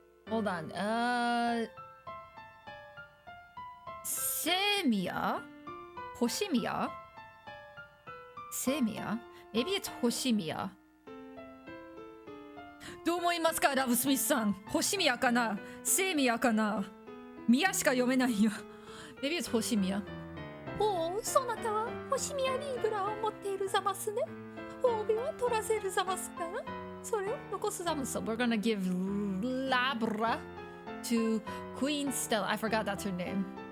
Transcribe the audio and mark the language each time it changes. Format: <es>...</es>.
<en>Hold on. Semia? Hoshimiya? Semia? Maybe it's Hoshimiya.</en> <ja>どう思いますか、ラブスミスさん。 Hoshimiya かな、Semia かな。ミヤしか読めないよ。</ja> <en>Maybe it's Hoshimiya.</en> <ja>おお、そなたは星宮リーブラを持っているざますね。帯は取らせるざますから。それを残すざます。</ja> <en>So we're gonna give Labra to Queen Stella. I forgot that's her name.</en>